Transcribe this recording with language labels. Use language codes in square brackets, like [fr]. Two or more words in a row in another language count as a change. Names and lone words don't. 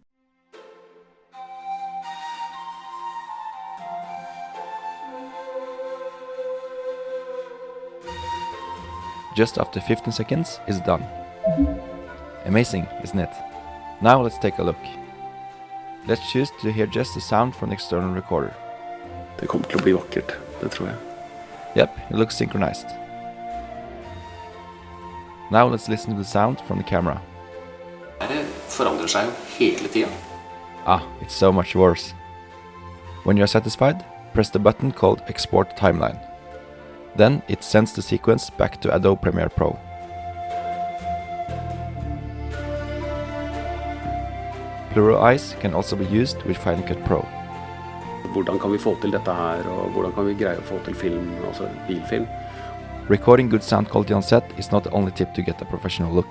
[en] Just after 15 seconds, it's done. Amazing, isn't it? Now let's take a look. Let's choose to hear just the sound from the external recorder. [no] Det kommer til å bli vakkert, det tror jeg. [en] Yep, it looks synchronized. Now let's listen to the sound from the camera. [no] Det forandrer seg jo hele tiden. [en] Ah, it's so much worse. When you are satisfied, press the button called Export Timeline. Then it sends the sequence back to Adobe Premiere Pro. PluralEyes can also be used with Final Cut Pro. [no] Hvordan kan vi få til dette her, og hvordan kan vi greie å få til film, altså bilfilm? [en] Recording good sound quality on set is not the only tip to get a professional look.